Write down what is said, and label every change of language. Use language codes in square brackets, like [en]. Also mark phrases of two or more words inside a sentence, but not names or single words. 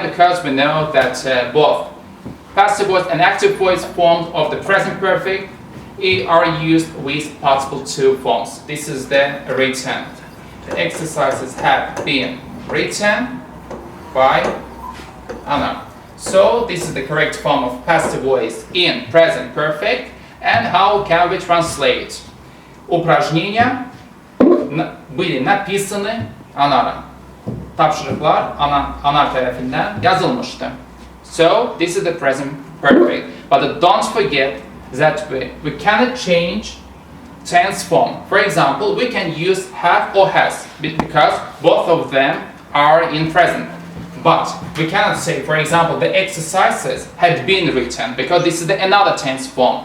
[en] Because we know that both passive voice and active voice forms of the present perfect are used with participle to forms. This is the written. The exercises have been written by Anna. So this is the correct form of passive voice in present perfect. And how can we translate? [ru] Упражнения были написаны Anar'a. [az] Tapşırıklar Anar tarafından yazılmıştı. [en] So this is the present perfect. But don't forget that we cannot change tense form. For example, we can use have or has because both of them are in present. But we cannot say, for example, the exercises had been written because this is another tense form.